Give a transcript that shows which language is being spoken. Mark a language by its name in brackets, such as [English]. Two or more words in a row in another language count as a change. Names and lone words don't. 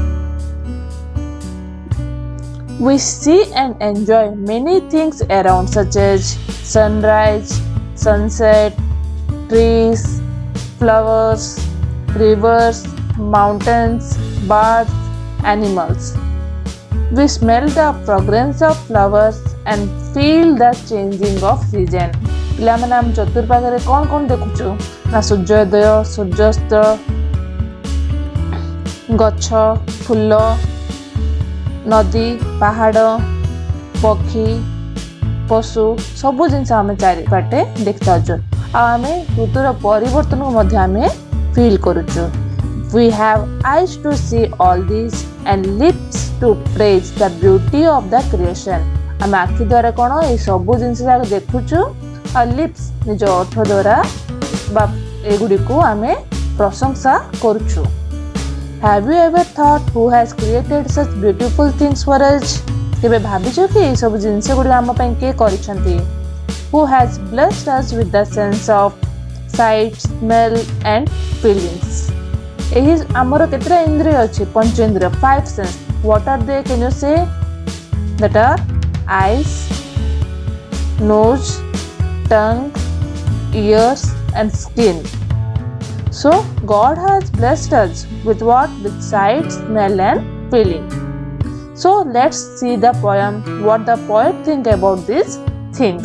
[English] We see and enjoy many things around, such as sunrise, sunset, trees, flowers, rivers, mountains, birds, animals. We smell the fragrance of flowers and feel the changing of season. [Odia] ପିଲାମାନେ ଆମ ଚତୁର୍ପାଖରେ କ'ଣ କ'ଣ ଦେଖୁଛୁ? ନା ସୂର୍ଯ୍ୟୋଦୟ, ସୂର୍ଯ୍ୟାସ୍ତ, ଗଛ, ଫୁଲ, ନଦୀ, ପାହାଡ଼, ପକ୍ଷୀ, ପଶୁ ସବୁ ଜିନିଷ ଆମେ ଚାରିପାଟେ ଦେଖିଥାଉଛୁ। ଆଉ ଆମେ ଋତୁର ପରିବର୍ତ୍ତନକୁ ମଧ୍ୟ ଆମେ ଫିଲ୍ କରୁଛୁ। [English] We have eyes to see all this and lips to praise the beauty of the creation. [Odia] ଆମେ ଆଖି ଦ୍ୱାରା କ'ଣ ଏଇ ସବୁ ଜିନିଷ ଯାକ ଦେଖୁଛୁ, ଆଉ ଲିପ୍ସ ନିଜ ଓଠ ଦ୍ୱାରା ବା ଏଗୁଡ଼ିକୁ ଆମେ ପ୍ରଶଂସା କରୁଛୁ। [English] Have you ever thought who has created such beautiful things for us? [Odia] କେବେ ଭାବିଛ କି ଏଇ ସବୁ ଜିନିଷ ଗୁଡ଼ିକ ଆମ ପାଇଁ କିଏ କରିଛନ୍ତି? [English] Who has blessed us with the sense of sight, smell and feelings? [Odia] ଏହି ଆମର କେତେଟା ଇନ୍ଦ୍ରିୟ ଅଛି? ପଞ୍ଚେନ୍ଦ୍ରିୟ, [English] 5 sense. What are they? Can you say? That are eyes, nose, tongue, ears and skin. So God has blessed us with what? With sight, smell and feeling. So let's see the poem, what the poet think about these things.